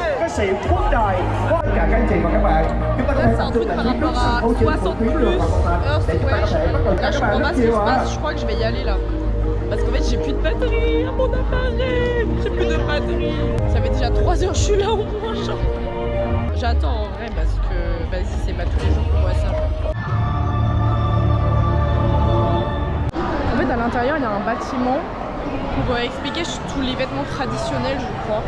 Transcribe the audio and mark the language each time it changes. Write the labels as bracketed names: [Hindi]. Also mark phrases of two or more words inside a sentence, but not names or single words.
[Vietnamese] sĩ quốc đài. Tất cả các anh chị và các bạn, chúng ta có thể tập trung tại những nước sân khấu chính của tuyến đường Hoàng Quốc Anh để chúng ta có thể bắt đầu chào các bạn rất nhiều ạ. [French] Je crois que je vais y aller là. Parce qu'en fait j'ai plus de batterie à mon appareil. J'ai plus de batterie. Ça fait déjà 3 heures que je suis là au moins. J'attends en vrai parce que vas-y c'est pas tous les jours qu'on voit ça. En fait à l'intérieur il y a un bâtiment pour expliquer tous les vêtements traditionnels je crois.